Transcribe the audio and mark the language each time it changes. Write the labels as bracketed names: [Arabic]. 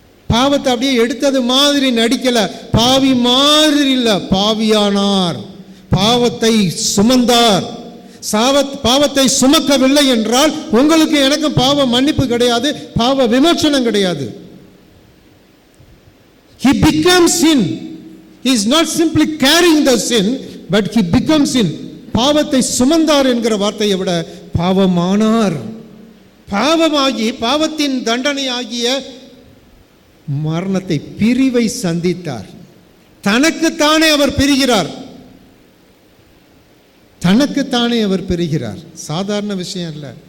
[Tamil] பாவத்தை அப்படியே எடுத்தது மாதிரி நடிக்கல, பாவி மாதிரி இல்ல, பாவியானார். பாவத்தை சுமந்தார். பாவத்தை சுமக்கவில்லை என்றால் உங்களுக்கு எனக்கும் பாவ மன்னிப்பு கிடையாது, பாவ விமோசனம் கிடையாது. [English] He became sin. He is not simply carrying the sin, but he becomes sin. [Tamil] பாவத்தை சுமந்தார் என்கிற வார்த்தையை விட பாவமானார். பாவமாகி பாவத்தின் தண்டனை ஆகிய மரணத்தை, பிரிவை சந்தித்தார். தனக்குத்தானே அவர் பிரிகிறார், தனக்குத்தானே அவர் பெறுகிறார். சாதாரண விஷயம் அல்ல.